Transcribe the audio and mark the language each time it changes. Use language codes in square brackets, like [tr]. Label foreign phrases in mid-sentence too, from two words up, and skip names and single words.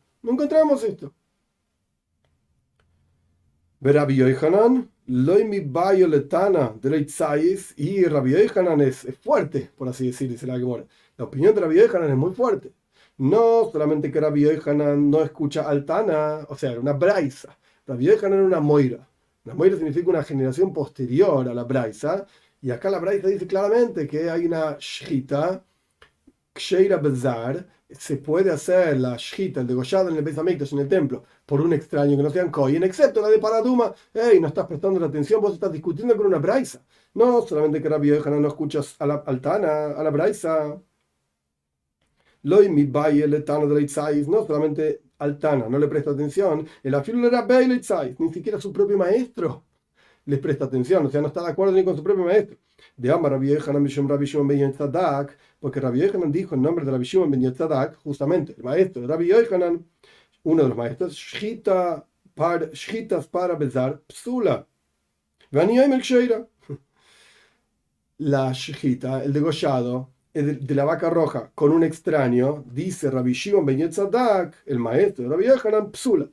[es] No encontramos esto. Rabbi Yochanan, y Rabbi Yochanan es fuerte, por así decir, dice la Gemara. La opinión de Rabbi Yochanan es muy fuerte. No solamente que Rabbi Yochanan no escucha al Tana, o sea, era una braisa. Rabbi Yochanan era una moira. La moira significa una generación posterior a la braisa, y acá la braisa dice claramente que hay una shchita, [he] כשרה בזר, [es] se puede hacer la shchita, el degollado en el Beis Hamikdash, en el templo, por un extraño que no sean kohen, excepto la de Paraduma. Hey, no estás prestando la atención, vos estás discutiendo con una braisa. No solamente que Rabbi Yochanan no escuchas al Tana, a la braisa. No solamente al Tana no le presta atención, ni siquiera su propio maestro les presta atención, o sea, no está de acuerdo ni con su propio maestro. [arc] דאמר רבי יוחנן משום רבי שמעון בן יהוצדק, [es] porque Rabbi Yochanan dijo en nombre de Rabbi Shimon ben Yotzadak, justamente el maestro de Rabbi Yochanan, uno de los maestros, [he] שחיטת פרה בזר פסולה. [es] La shchita, el degollado de la vaca roja con un extraño, dice Rabbi Shimon ben Yotzadak, el maestro de Rabbi Yochanan, psula.